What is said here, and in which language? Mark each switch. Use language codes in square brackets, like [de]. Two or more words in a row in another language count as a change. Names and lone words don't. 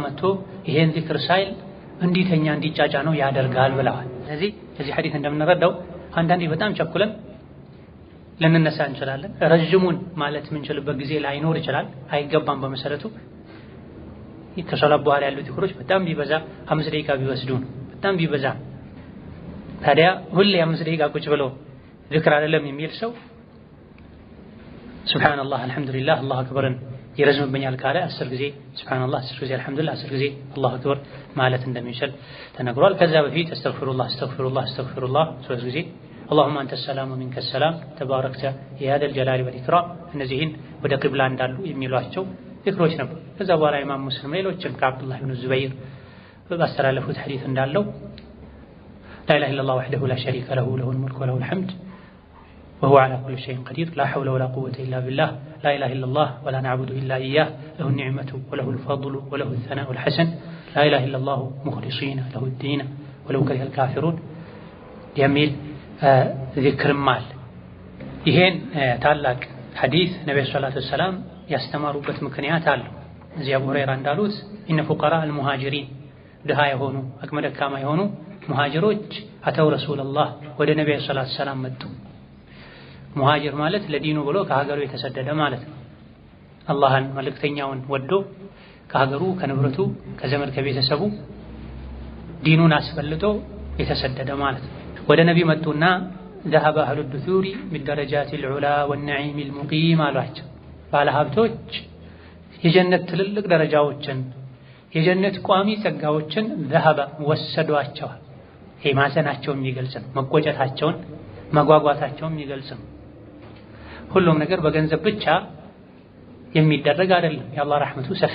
[am] መጥቶ ይሄን ዚክር ሳይል እንዲተኛ እንዲጫጫ ነው ያደርጋል ብለዋል። ስለዚህ ከዚህ ሐዲስ እንደምንረዳው አንዳንዴ በጣም ቸኩለን ልንነሳ እንችላለን። ረጅሙን ማለት የምንችልበት ጊዜ ላይኖር ይችላል፣ አይገባም። በመሰረቱ ከሶላት በኋላ ያሉ ዚክሮች በጣም ቢበዛ 5 ደቂቃ ቢወስዱ ነው በጣም ቢበዛ። ታዲያ ሁሌ 5 ደቂቃ ቁጭ ብሎ ዚክር አይደለም የሚል ሰው ሱብሃንአላህ አልሐምዱሊላህ [ar] الله أكبرን [am] ይረዝምብኛል ካለ 10 ጊዜ ሱብሃንአላህ 10 ጊዜ አልሐምዱሊላህ 10 ጊዜ [ar] الله أكبر [am] ማለት እንደሚችል ተነግሯል። ከዛ በፊት [ar] أستغفر الله أستغفر الله أستغفر الله [am] 3 ጊዜ [ar] اللهم انت السلام ومنك السلام تباركت يا ذا الجلال والاكرام [am] እነዚህን ወደ ቂብላ እንዳሉ የሚሏቸው ዚክሮች ነበሩ። ከዛ በኋላ ኢማም ሙስሊም ሌሎችም ከአብዱላህ ኢብኑ ዙበይር ባስተላለፉት ሐዲስ እንዳለው [ar] لا اله الا الله وحده لا شريك له له الملك وله الحمد وهو على كل شيء قدير لا حول ولا قوة إلا بالله لا إله إلا الله ولا نعبد إلا إياه له النعمة وله الفضل وله الثناء الحسن لا إله إلا الله مخلصين له الدين ولو كره الكافرون [am] የሚል ዚክርም አለ። ይሄን ታላቅ ሐዲስ ነብዩ ሰለላሁ ዐለይሂ ወሰለም ያስተማሩበት ምክንያት አለ። እዚህ አቡ ሁረይራ እንዳሉት [ar] إن فقراء المهاجرين ድሃ [am] የሆኑ አቅመ ደካማ የሆኑ ሙሃጅሮች [ar] أتوا رسول الله [am] ወደ ነብዩ [ar] صلى الله عليه وسلم [am] መጡ። ሙሃጅር ማለት ለዲኑ ብሎ ከሀገሩ የተሰደደ ማለት ነው። አላህን መልእክተኛውን ወዶ ከሀገሩ ከንብረቱ ከዘመድ ከቤተሰቡ ዲኑን አስፈልጦ የተሰደደ ማለት ነው። ወደ ነቢ መጡና [ar] ذهب أهل الدثور بالدرجات العلا والنعيم المقيم [am] አሏቸው። ባለሀብቶች የጀነት ትልልቅ ደረጃዎችን የጀነት ቋሚ ጸጋዎችን ذهب ወሰዷቸዋል። ይሄ ማዘናቸውን የሚገልጽ ነው። መቆጨታቸውን መጓጓታቸውን የሚገልጽ ነው። ሁሉም ነገር በገንዘብ ብቻ የሚደረግ አይደለም። የአላህ ረሕመቱ ሰፊ